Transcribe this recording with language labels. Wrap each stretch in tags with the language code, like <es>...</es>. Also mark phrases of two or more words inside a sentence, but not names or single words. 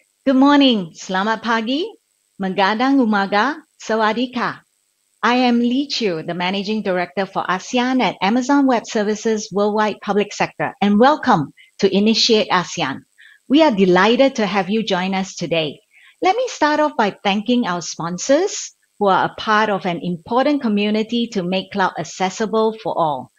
<en>Good morning,</en> <id>selamat pagi,</id> <tl>magandang umaga,</tl> <th>สวัสดีค่ะ.</th> <en>I am Li Chiu, the Managing Director for ASEAN at Amazon Web Services Worldwide Public Sector, and welcome to Initiate ASEAN. We are delighted to have you join us today. Let me start off by thanking our sponsors who are a part of an important community to make cloud accessible for all.</en>